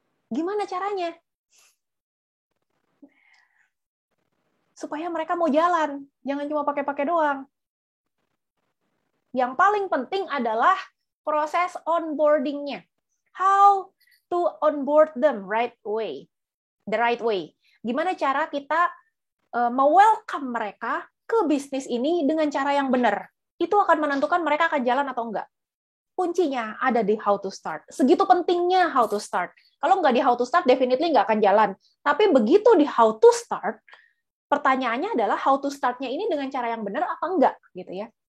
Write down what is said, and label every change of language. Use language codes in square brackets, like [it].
[id] Gimana caranya? Supaya mereka mau jalan, jangan cuma pakai-pakai doang. Yang paling penting adalah proses onboarding-nya. [en] How to onboard them the right way. [id] Gimana cara kita me-welcome mereka ke bisnis ini dengan cara yang benar. Itu akan menentukan mereka akan jalan atau enggak. Kuncinya ada di [en] how to start. [id] Segitu pentingnya [en] how to start. [id] Kalau nggak di how to start, [en] definitely [id] nggak akan jalan. Tapi begitu di [en] how to start, [id] pertanyaannya adalah how to start-nya ini dengan cara yang benar apa enggak, gitu ya.